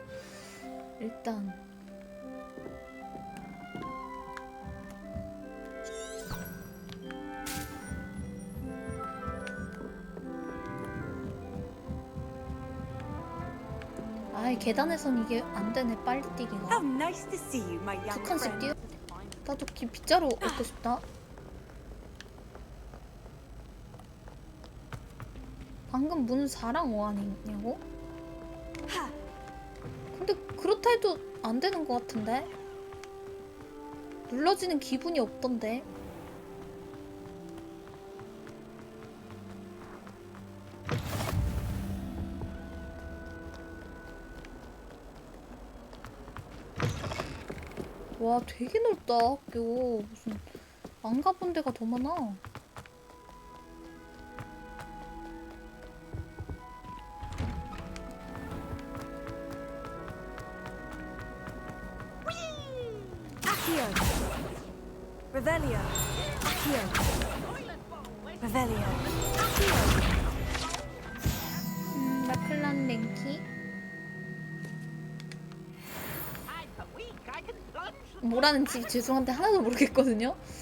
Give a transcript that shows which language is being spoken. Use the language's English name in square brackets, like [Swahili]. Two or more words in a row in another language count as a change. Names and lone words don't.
[Korean] 일단 아이, 계단에선 이게 안 되네. 빨리 뛰기가. [English] How nice to see you, my young [Korean] 두 칸씩 [English] friend. [Korean] 뛰어. 나도 빗자루 얻고 싶다. 방금 문 4랑 5 아니냐고? 근데 그렇다 해도 안 되는 것 같은데? 눌러지는 기분이 없던데? 와, 되게 넓다, 학교. 무슨 안 가본 데가 더 많아. Accio. Revelio. Accio. Revelio. Accio. 라클란 랭키. 뭐라는지 죄송한데 하나도 모르겠거든요.